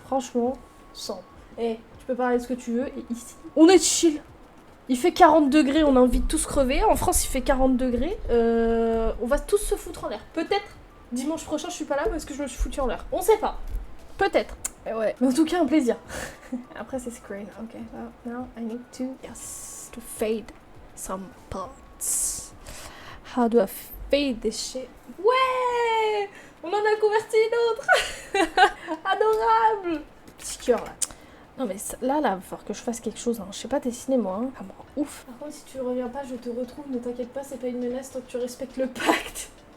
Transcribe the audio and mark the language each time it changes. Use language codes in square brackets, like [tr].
[fr] Franchement, sans. Et tu peux parler de ce que tu veux et ici, on est chill. Il fait 40 degrés, on a envie de tous crever. En France, il fait 40 degrés. On va tous se foutre en l'air. Peut-être dimanche prochain, je suis pas là parce que je me suis foutu en l'air. On sait pas. Peut-être. Ouais. Mais en tout cas, un plaisir. Après, c'est screen. Ok. [en] Well, now I need to fade some parts. How do I fade this shit? Ouais! [fr] On en a converti une autre. Adorable. Petit cœur là. Non mais là, va falloir que je fasse quelque chose. Hein. Je sais pas dessiner moi. Hein. Ah bon, ouf. Par contre, si tu reviens pas, je te retrouve. Ne t'inquiète pas, c'est pas une menace tant que tu respectes le pacte.